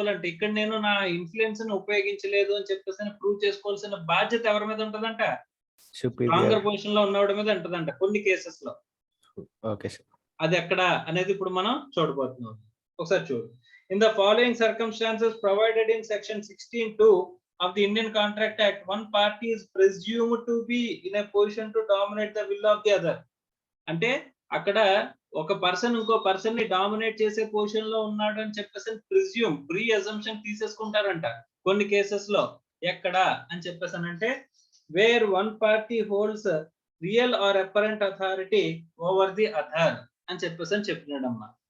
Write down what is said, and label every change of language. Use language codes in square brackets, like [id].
[te] ఇక్కడ నేను నా ఇన్ఫ్లుయెన్స్ ని ఉపయోగించలేదు అని చెప్పేసి ప్రూవ్ చేసుకోవాల్సిన బాధ్యత ఎవరి మీద ఉంటదంట? స్ట్రాంగర్ పొజిషన్ లో ఉన్నవాడి మీద ఉంటదంట కొన్ని కేసెస్ లో. [en] Okay sir. [te] అది ఎక్కడ అనేది ఇప్పుడు మనం చూడబోతున్నాం. ఒకసారి చూడు. [en] In the following circumstances provided in section 16(2) of the Indian Contract Act, one party is presumed to be in a position to dominate the will of the other. [te] అంటే అక్కడ ఒక పర్సన్ ఇంకో పర్సన్ ని డామినేట్ చేసే position లో ఉన్నాడు అని చెప్పేసి ప్రీ అజంప్షన్ తీసేసుకుంటారంట కొన్ని కేసెస్ లో. ఎక్కడ అని చెప్పేసి అంటే [en] where one party holds real or apparent authority over the other [te] అని చెప్పేసి చెప్తున్నాడమ్మా.